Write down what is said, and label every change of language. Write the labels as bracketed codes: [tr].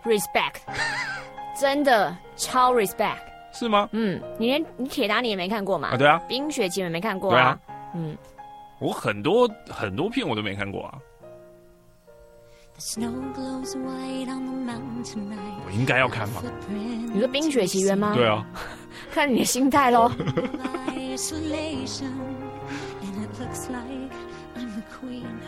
[zh] Respect， 真的超 respect。是吗？嗯，你铁达尼也没看过嘛？啊，对啊。冰雪奇缘没看过啊。对啊。嗯，我很多很多片我都没看过啊。 [en] Snow glows white on the mountain tonight. 我应该要看吗？ [zh] 你说《冰雪奇缘》吗？对啊，看你的心态喽。 [en] And it looks like I'm the queen.